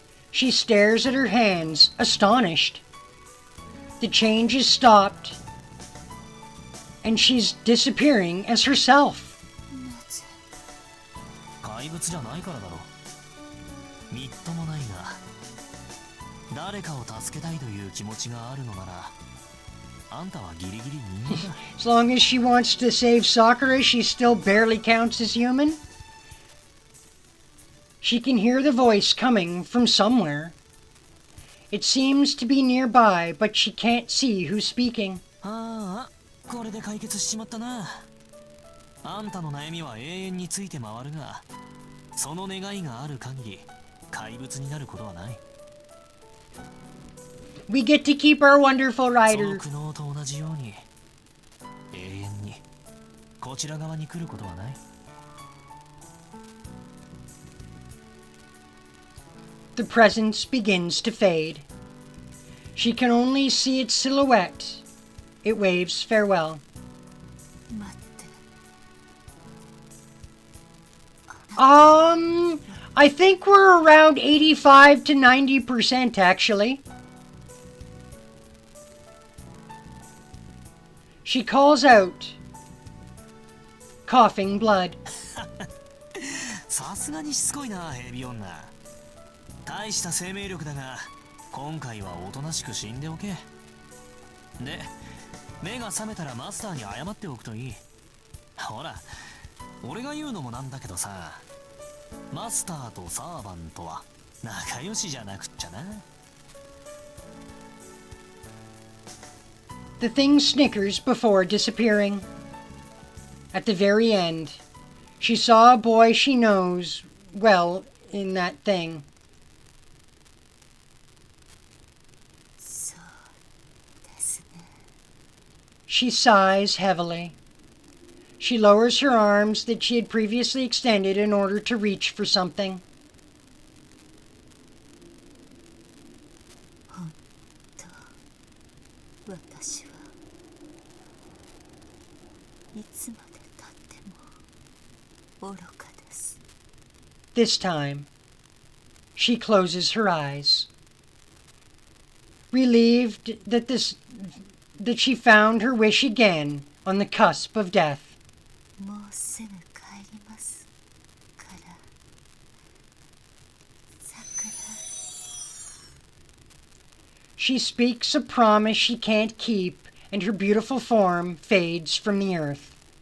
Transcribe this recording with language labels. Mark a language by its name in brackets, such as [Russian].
[English] She stares at her hands, astonished. The change is stopped, and she's disappearing as herself. [Japanese] 怪物じゃないからだろ。みっともないが、誰かを助けたいという気持ちがあるのなら、あんたはギリギリ人間だ。 [English] As long as she wants to save Sakura, she still barely counts as human. She can hear the voice coming from somewhere. It seems to be nearby, but she can't see who's speaking. [Japanese] ああ、これで解決しちまったな。あんたの悩みは永遠について回るが、その願いがある限り怪物になることはない。 [English] We get to keep our wonderful [Japanese] その [English] rider. [Japanese] 苦悩と同じように永遠にこちら側に来ることはない。 [English] The presence begins to fade. She can only see its silhouette. It waves farewell. [Japanese] 待って。 [English] I think we're around 85 to 90% actually. She calls out, coughing blood. [Japanese] さすがにしつこいな、ヘビ女。大した生命力だが、今回はおとなしく死んでおけ。で、目が覚めたらマスターに謝っておくといい。ほら、俺が言うのもなんだけどさ、マスターとサーバントは仲良しじゃなくっちゃな。 [English] The thing snickers before disappearing. At the very end, she saw a boy she knows well in that thing. [Japanese] そうですね。 [English] She sighs heavily. She lowers her arms that she had previously extended in order to reach for something. [Japanese] 本当、私はいつまで経っても愚かです。 [English] This time, she closes her eyes. Relieved that she found her wish again on the cusp of death. [Japanese] もうすぐ帰りますからさくら。 [English] She speaks a promise she can't keep, and her beautiful form fades from the earth.